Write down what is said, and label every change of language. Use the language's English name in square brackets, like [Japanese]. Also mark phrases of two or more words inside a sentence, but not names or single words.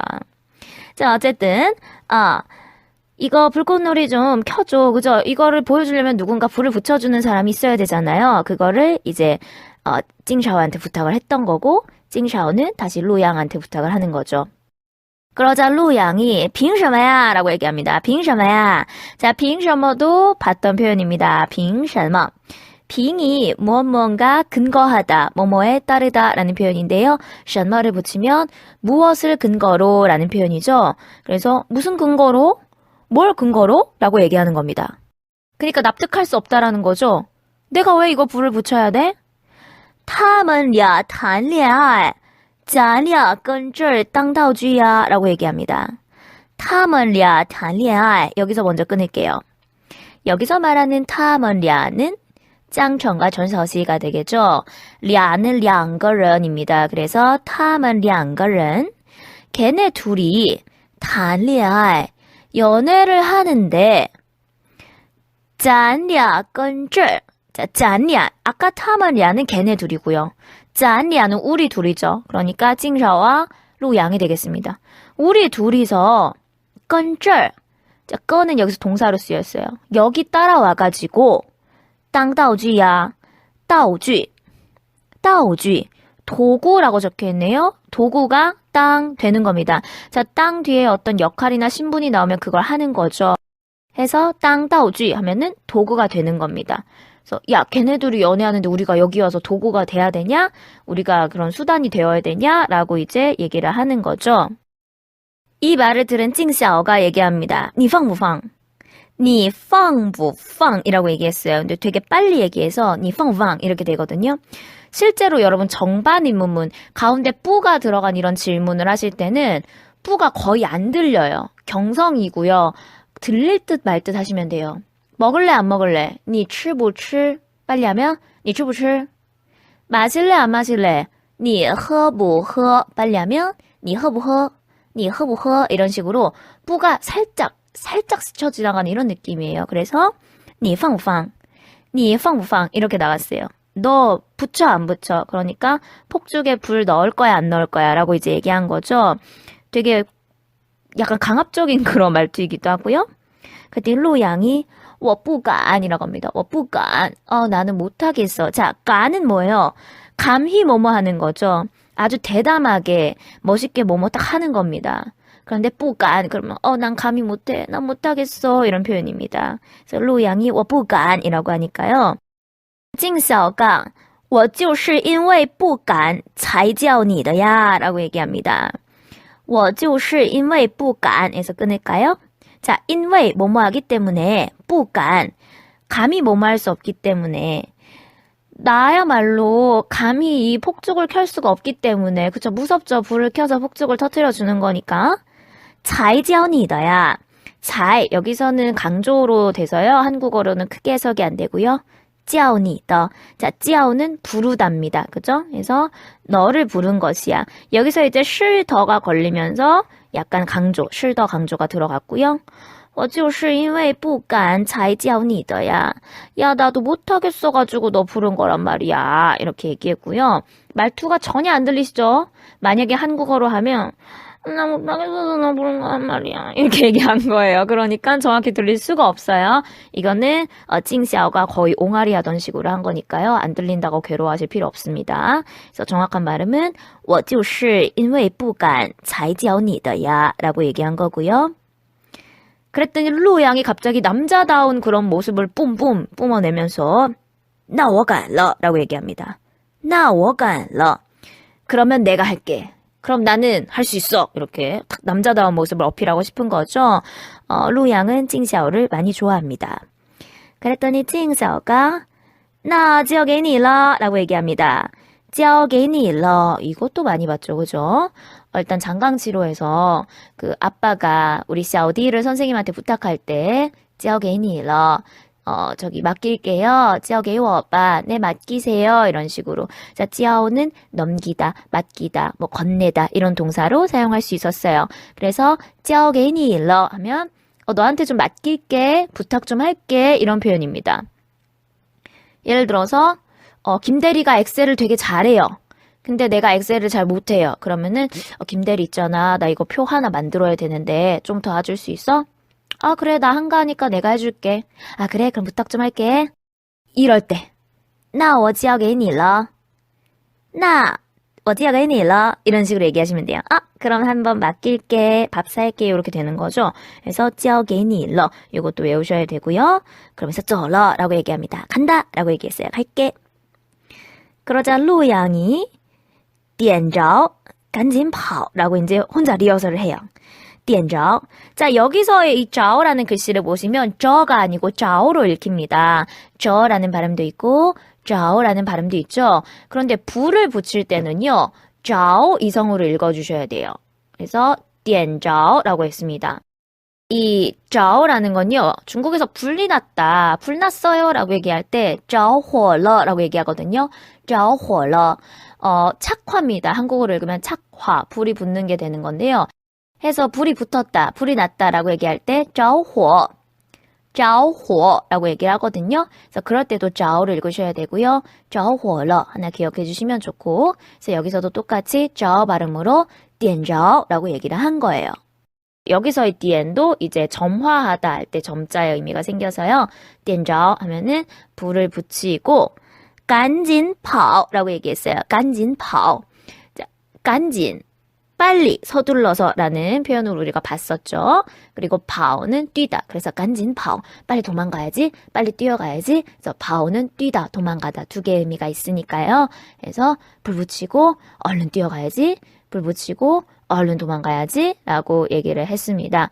[Korean] 자, 어쨌든 이거 불꽃놀이 좀 켜줘. 그죠? 이거를 보여주려면 누군가 불을 붙여주는 사람이 있어야 되잖아요. 그거를 이제 찡샤오한테 부탁을 했던 거고 찡샤오는 다시 루양한테 부탁을 하는 거죠. 그러자 루양이 [Chinese] 凭什么呀? [Korean] 라고 얘기합니다. [Chinese] 凭什么呀? [Korean] 자, [Chinese] 凭什么 [Korean] 도 봤던 표현입니다. [Chinese] 凭什么? [Korean] 凭이 무엇무언가 근거하다, 뭐뭐에 따르다 라는 표현인데요. 什么를 붙이면 무엇을 근거로 라는 표현이죠. 그래서 무슨 근거로? 뭘 근거로? 라고 얘기하는 겁니다. 그러니까 납득할 수 없다라는 거죠. 내가 왜 이거 불을 붙여야 돼? [Chinese] 他们俩谈恋爱咱俩跟这儿当道具呀 [Korean] 라고 얘기합니다. [Chinese] 他们俩谈恋爱 [Korean] 여기서 먼저 끊을게요. 여기서 말하는 [Chinese] 他们俩 [Korean] 는 짱청과 전서시가 되겠죠. 俩는 [Chinese] 两个人 [Korean] 입니다. 그래서 [Chinese] 他们两个人 [Korean] 걔네 둘이 [Chinese] 谈恋爱 [Korean] 연애를 하는데 [Chinese] 咱俩跟这儿 [Korean] 자, [Chinese] 咱俩 [Korean] 아까 [Chinese] 他们俩 [Korean] 는 걔네 둘이고요. [Chinese] 咱俩 [Korean] 는 우리 둘이죠. 그러니까 찡샤오와 루양이 되겠습니다. 우리 둘이서 [Chinese] 跟这儿 [Korean] 자, 跟은 여기서 동사로 쓰였어요. 여기 따라와가지고 [Chinese] 当道具 [Korean] 야 道具 도구라고 적혀있네요. 도구가 땅 되는 겁니다. 자, 땅 뒤에 어떤 역할이나 신분이 나오면 그걸 하는 거죠. 해서 땅 道具 하면은 도구가 되는 겁니다. 그래서 야, 걔네들이 연애하는데 우리가 여기 와서 도구가 돼야 되냐? 우리가 그런 수단이 되어야 되냐? 라고 이제 얘기를 하는 거죠. 이 말을 들은 찡샤오가 얘기합니다. [Chinese] 你放不放? 你放不放? [Korean] 이라고 얘기했어요. 근데 되게 빨리 얘기해서 [Chinese] 你放不放? [Korean] 이렇게 되거든요. 실제로 여러분 정반입문문 가운데 뿌가 들어간 이런 질문을 하실 때는 뿌가 거의 안 들려요. 경성이고요. 들릴 듯 말 듯 하시면 돼요. 먹을래 안 먹을래? [Chinese] 你吃不吃? [Korean] 빨리 하면 [Chinese] 你吃不吃? [Korean] 마실래 안 마실래? [Chinese] 你喝不喝? [Korean] 빨리 하면 [Chinese] 你喝不喝? 你喝不喝? [Korean] 이런 식으로 뿌가 살짝 스쳐 지나가는 이런 느낌이에요. [Chinese] 그래서 你放不放? 你放不放? [Korean] 이렇게 나왔어요. 너 붙여 안 붙여? 그러니까 폭죽에 불 넣을 거야 안 넣을 거야? 라고 이제 얘기한 거죠. 되게 약간 강압적인 그런 말투이기도 하고요. 그때 루양이 [Chinese] 我不敢 [Korean] 이라고 합니다. [Chinese] 我不敢 [Korean] 나는 못하겠어. 자, 간은 뭐예요? 감히 뭐뭐 하는 거죠. 아주 대담하게 멋있게 뭐뭐 딱 하는 겁니다. 그런데 [Chinese] 不敢 [Korean] 그러면 난 감히 못해. 난 못하겠어. 이런 표현입니다. 그래서 루양이 [Chinese] 我不敢 [Korean] 이라고 하니까요. [Chinese] 静小刚我就是因为不敢才叫你的呀 [Korean] 라고 얘기합니다. [Chinese] 我就是因为不敢 [Korean] 에서 끊을까요? 자, 因为 뭐뭐 하기 때문에 [Chinese] 不敢 [Korean] 감히 뭐뭐 할 수 없기 때문에 나야말로 감히 이 폭죽을 켤 수가 없기 때문에 그쵸 무섭죠. 불을 켜서 폭죽을 터뜨려 주는 거니까 [Chinese] 才叫你的 [Korean] 야 才 여기서는 강조로 돼서요. 한국어로는 크게 해석이 안 되고요. [Chinese] 叫你的 [Korean] 자, 叫는 부르답니다. 그죠? 그래서 너를 부른 것이야. 여기서 이제 是더가 걸리면서 약간 강조, 是더 강조가 들어갔고요. [Chinese] 我就是因为不敢才叫你的 야. [Korean] 야, 나도 못하겠어가지고 너 부른 거란 말이야. 이렇게 얘기했고요. 말투가 전혀 안 들리시죠? 만약에 한국어로 하면 나 못하겠어서 나 부른 거란 말이야. 이렇게 얘기한 거예요. 그러니까 정확히 들릴 수가 없어요. 이거는 찡小가 거의 옹알이 하던 식으로 한 거니까요. 안 들린다고 괴로워하실 필요 없습니다. 그래서 정확한 발음은 [Chinese] 我就是因为不敢才教你的呀 [Korean] 라고 얘기한 거고요. 그랬더니 루양이 갑자기 남자다운 그런 모습을 뿜뿜 뿜어내면서 [Chinese] 那我敢了 [Korean] 라고 얘기합니다. [Chinese] 那我敢了 [Korean] 그러면 내가 할게. 그럼 나는 할 수 있어. 이렇게 딱 남자다운 모습을 어필하고 싶은 거죠. 루양은 찡小를 많이 좋아합니다. 그랬더니 찡小가 [Chinese] 那交给你了 [Korean] 라고 얘기합니다. [Chinese] 交给你了 [Korean] 이것도 많이 봤죠. 그죠? 일단 장강치료에서 그 아빠가 우리 샤오디를 선생님한테 부탁할 때 [Chinese] 交给你了 [Korean] 저기 맡길게요. [Chinese] 交给我吧. [Korean] 네, 맡기세요. 이런 식으로. 자, 交는 넘기다, 맡기다, 뭐 건네다 이런 동사로 사용할 수 있었어요. 그래서 [Chinese] 交给你了 [Korean] 하면 너한테 좀 맡길게, 부탁 좀 할게 이런 표현입니다. 예를 들어서 김대리가 엑셀을 되게 잘해요. 근데 내가 엑셀을 잘 못해요. 그러면은 김대리 있잖아. 나 이거 표 하나 만들어야 되는데 좀 도와줄 수 있어? 아, 그래. 나 한가하니까 내가 해줄게. 아, 그래. 그럼 부탁 좀 할게. 이럴 때. [Chinese] 那我交给你了. 那我交给你了. [Korean] 이런 식으로 얘기하시면 돼요. 아, 그럼 한번 맡길게. 밥 살게. 이렇게 되는 거죠. [Chinese] 그래서 交给你了. [Korean] 이것도 외우셔야 되고요. 그러면서 [Chinese] 走了 [Korean] 라고 얘기합니다. 간다 라고 얘기했어요. 갈게. 그러자 루양이 [Chinese] 点着赶紧跑 [Korean] 라고 이제 혼자 리허설을 해요. [Chinese] 点着. [Korean] 자, 여기서의 이 着라는 글씨를 보시면 저가 아니고 着로 읽힙니다. 저라는 발음도 있고 着라는 발음도 있죠. 그런데 불을 붙일 때는요. 着 이성으로 읽어주셔야 돼요. 그래서 [Chinese] 点着 [Korean] 라고 했습니다. 이 着라는 건요. 중국에서 불이 났다, 불 났어요 라고 얘기할 때 [Chinese] 着火了 [Korean] 라고 얘기하거든요. [Chinese] 着火了. [Korean] 착화입니다. 한국어로 읽으면 착화, 불이 붙는 게 되는 건데요. 해서 불이 붙었다, 불이 났다 라고 얘기할 때 着火, 着火 라고 얘기를 하거든요. 그래서 그럴 때도 着를 읽으셔야 되고요. [Chinese] 着火了 [Korean] 하나 기억해 주시면 좋고, 그래서 여기서도 똑같이 着 발음으로 [Chinese] 点着 [Korean] 라고 얘기를 한 거예요. 여기서의 点도 이제 점화하다 할 때 점자의 의미가 생겨서요. [Chinese] 点着 [Korean] 하면은 불을 붙이고 [Chinese] 赶紧跑 [Korean] 라고 얘기했어요. [Chinese] 赶紧跑. [Korean] 자, 赶紧 빨리 서둘러서 라는 표현으로 우리가 봤었죠. 그리고 跑는 뛰다. 그래서 [Chinese] 赶紧跑 [Korean] 빨리 도망가야지, 빨리 뛰어가야지. 그래서 跑는 뛰다, 도망가다 두 개의 의미가 있으니까요. 그래서 불 붙이고 얼른 뛰어가야지, 불 붙이고 얼른 도망가야지 라고 얘기를 했습니다.